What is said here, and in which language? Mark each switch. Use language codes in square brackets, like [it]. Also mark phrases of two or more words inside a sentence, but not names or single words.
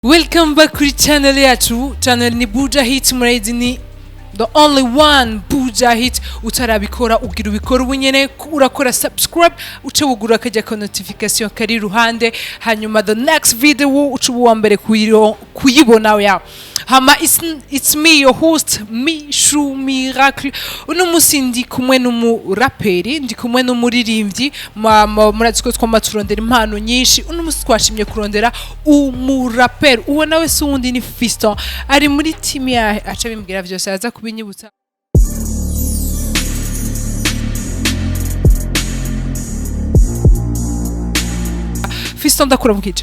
[en] Welcome back [rn] kuri channel yacu. Channel ni Bujahit, murayizi ni [en] the only one [rn] Bujahit. Utarabikora ugira ubikora ubunyene, urakora subscribe, uce bugura kajya ka notification kari ruhande, hanyuma [en] the next video [rn] uce uwa mbere kuyibona ya. [en] Hama it's me your host Mishu Miracle. [rn] Uno musi ndi kumwe raperi, ndi kumwe n'umuririmbyi, murazi ko twama turondera impano nyinshi. Uno musi twashimye kurondera raperi. Uwo nawe se undi ni Fiston, ari muri team ya aca bimbwira vyose aza kubinyibutsa. Fiston ndakuramukije.